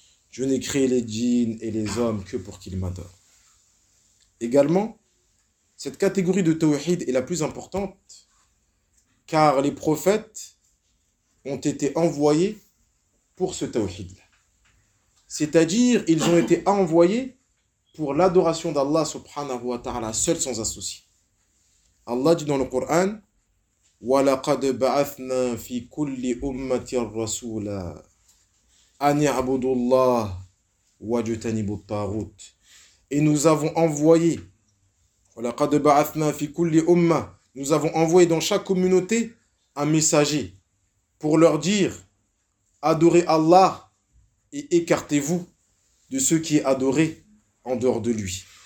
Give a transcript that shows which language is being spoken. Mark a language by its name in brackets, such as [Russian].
[French] Je n'ai créé les djinns et les hommes que pour qu'ils m'adorent. Également, cette catégorie de tawhid est la plus importante, car les prophètes ont été envoyés pour ce tawhid-là. C'est-à-dire, ils ont été envoyés pour l'adoration d'Allah subhanahu wa ta'ala, seul sans associé. Allah dit dans le Coran, [Arabic] وَلَقَدْ بَعَثْنَا فِي كُلِّ أُمَّةِ الرَّسُولَ أَنِ عَبُدُ اللَّهِ وَجُتَنِبُ الطَّاغُوتِ. [French] Et nous avons envoyé, [Arabic] وَلَقَدْ بَعَثْنَا فِي كُلِّ أُمَّةِ, [French] nous avons envoyé dans chaque communauté un messager pour leur dire, adorez Allah et écartez-vous de ceux qui est adoré en dehors de lui.